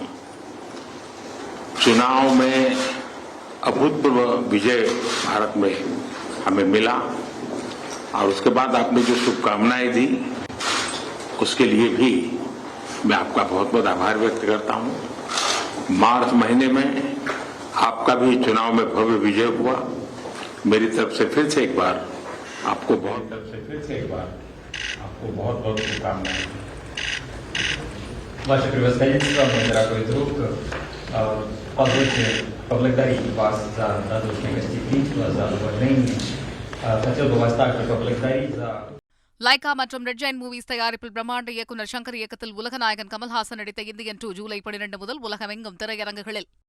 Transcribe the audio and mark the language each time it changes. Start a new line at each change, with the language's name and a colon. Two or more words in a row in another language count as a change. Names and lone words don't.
Hindi: चुनाव में अभूतपूर्व विजय भारत में हमें मिला और उसके बाद आपने जो शुभकामनाएं दी उसके लिए भी मैं आपका बहुत बहुत आभार व्यक्त करता हूं. मार्च महीने में आपका भी चुनाव में भव्य विजय हुआ. मेरी तरफ से फिर से एक बार आपको बहुत बहुत शुभकामनाएं.
Russian: Ваше превосходительство, мой дорогой друг, позвольте поблагодарить вас за радушное гостеприимство, за уважение. Хотел бы вас также поблагодарить за...
Tamil: லைகா மற்றும் ரெட் ஜெயின் மூவிஸ் தயாரிப்பில் பிரம்மாண்ட இயக்குநர் சங்கர் இயக்கத்தில் உலகநாயகன் கமல்ஹாசன் நடித்த இந்தியன் 2 ஜூலை 12 முதல் உலகமெங்கும் திரையரங்குகளில்.